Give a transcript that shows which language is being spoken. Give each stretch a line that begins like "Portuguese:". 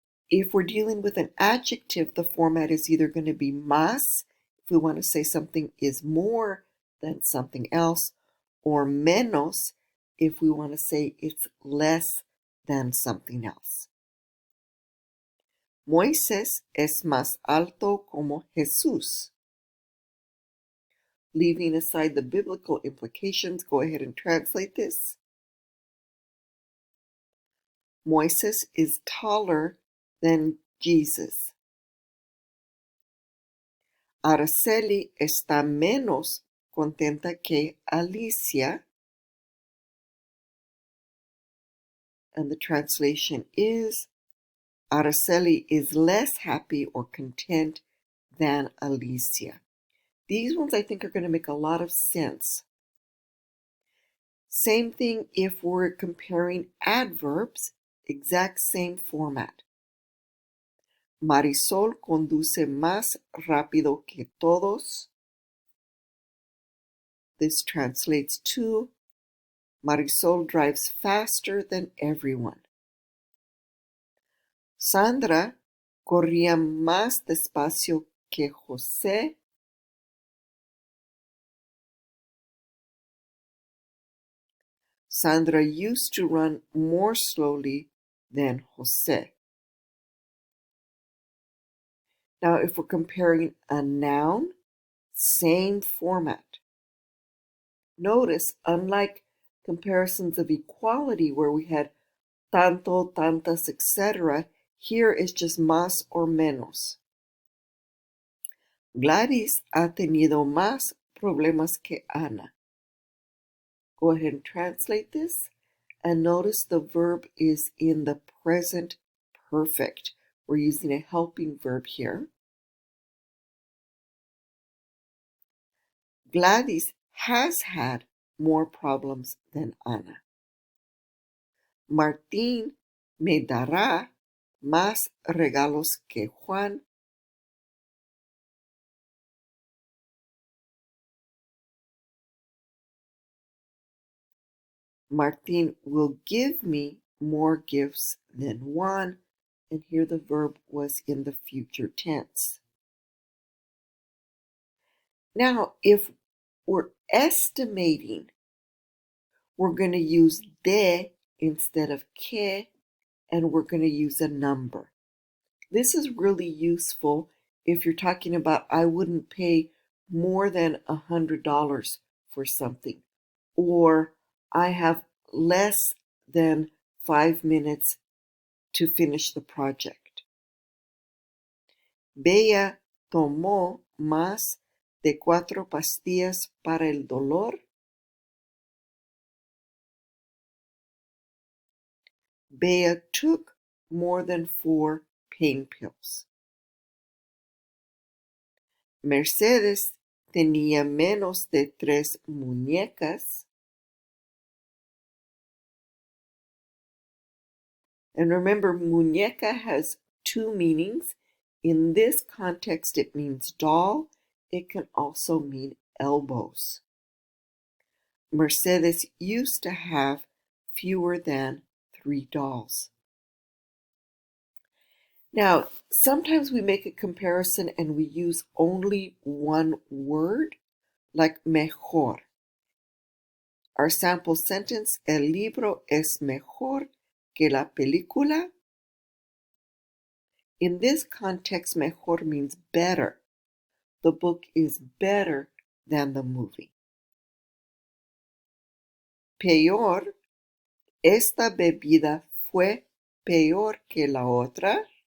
English: If we're dealing with an adjective, the format is either going to be
Spanish: más,
English: if we want to say something is more than something else, or
Spanish: menos,
English: if we want to say it's less than something else.
Spanish: Moisés es más alto como Jesús.
English: Leaving aside the biblical implications, go ahead and translate this. Moisés is taller than Jesus.
Spanish: Araceli está menos contenta que Alicia.
English: And the translation is, Araceli is less happy or content than Alicia. These ones I think are going to make a lot of sense. Same thing if we're comparing adverbs, exact same format.
Spanish: Marisol conduce más rápido que todos.
English: This translates to, Marisol drives faster than everyone.
Spanish: Sandra corría más despacio que José.
English: Sandra used to run more slowly than José. Now, if we're comparing a noun, same format. Notice, unlike comparisons of equality where we had
Spanish: tanto, tantas,
English: etc., here is just
Spanish: más or menos. Gladys ha tenido más problemas que Ana.
English: Go ahead and translate this, and notice the verb is in the present perfect. We're using a helping verb here. Gladys has had more problems than Ana.
Spanish: Martín me dará más regalos que Juan.
English: Martín will give me more gifts than Juan, and here the verb was in the future tense. Now, if we're estimating, we're going to use
Spanish: de
English: instead of
Spanish: que,
English: and we're going to use a number. This is really useful if you're talking about I wouldn't pay more than $100 for something, or I have less than 5 minutes to finish the project.
Spanish: Bella tomó más de 4 pastillas para el dolor.
English: Bella took more than 4 pain pills.
Spanish: Mercedes tenía menos de 3 muñecas.
English: And remember,
Spanish: muñeca
English: has 2 meanings. In this context, it means doll. It can also mean elbows. Mercedes used to have fewer than 3 dolls. Now, sometimes we make a comparison and we use only one word, like
Spanish: mejor.
English: Our sample sentence,
Spanish: el libro es mejor que la película.
English: In this context,
Spanish: mejor
English: means better. The book is better than the movie.
Spanish: Peor, esta bebida fue peor que la otra.